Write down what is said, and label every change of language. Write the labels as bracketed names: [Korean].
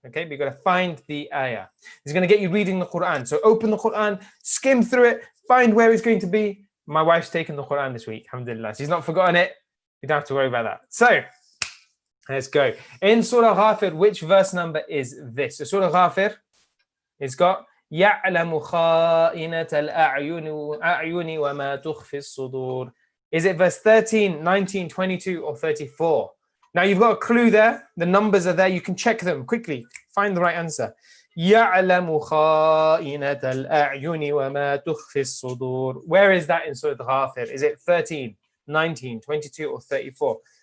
[English] Okay, but you've got to find the ayah. It's going to get you reading the Quran. So open the Quran, skim through it, find where it's going to be. My wife's taken the Quran this week, alhamdulillah. She's not forgotten it. You don't have to worry about that. So let's go. In Surah Ghafir, which verse number is this? So Surah Ghafir, it's got [Arabic] يَعْلَمُ خَائِنَةَ الْأَعْيُنِ وَمَا تُخْفِي الصُّدُورِ. [English] Is it verse 13, 19, 22, or 34? Now you've got a clue there. The numbers are there. You can check them quickly. Find the right answer. [Arabic] يَعْلَمُ خَائِنَةَ الْأَعْيُنِ وَمَا تُخْفِي الصُّدُورِ. [English] Where is that in Surah Ghafir? Is it 13, 19, 22, or 34?